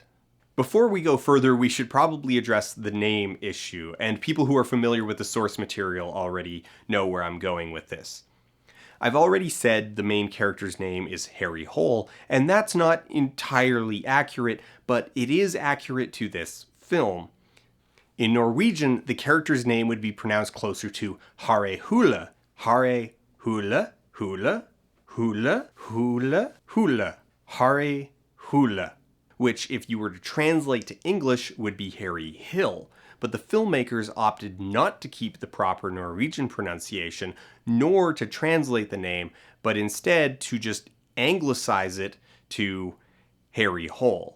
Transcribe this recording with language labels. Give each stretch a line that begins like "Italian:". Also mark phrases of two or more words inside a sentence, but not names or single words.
English: Before we go further, we should probably address the name issue, and people who are familiar with the source material already know where I'm going with this. I've already said the main character's name is Harry Hole, and that's not entirely accurate, but it is accurate to this film. In Norwegian, the character's name would be pronounced closer to Hare Hule. Hare Hule, Hule, Hule, Hule, Hule, Hare Hule, which, if you were to translate to English, would be Harry Hill. But the filmmakers opted not to keep the proper Norwegian pronunciation, nor to translate the name, but instead to just anglicize it to Harry Hole.